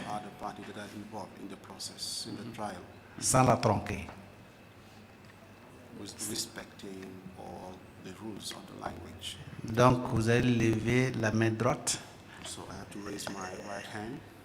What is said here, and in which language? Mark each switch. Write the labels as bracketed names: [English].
[English] other parties that are involved in the process, in the trial, [French] sans la tronquer. [English] with respecting all the rules of the language. [French] Donc, vous allez lever la main droite, [English] So I have to raise my right hand